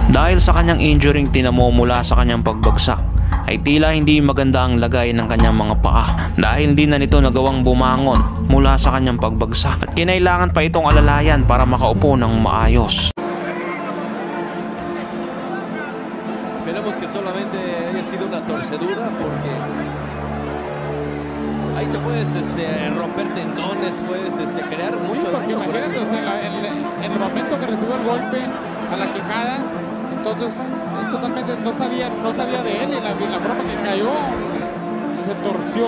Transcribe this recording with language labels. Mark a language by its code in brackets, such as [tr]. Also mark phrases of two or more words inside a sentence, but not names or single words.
[tl] Dahil sa kanyang injuring tinamo mula sa kanyang pagbagsak, ay tila hindi maganda ang lagay ng kanyang mga paa dahil hindi na nito nagawang bumangon mula sa kanyang pagbagsak at kinailangan pa itong alalayan para makaupo ng maayos. [es] Esperemos que solamente haya sido una torcedura porque ahí te puedes romper tendones, puedes crear mucho daño. Imagínate, o sea, en el momento que recibió el golpe a la quijada, entonces totalmente no sabía de él y la forma que cayó, se torció.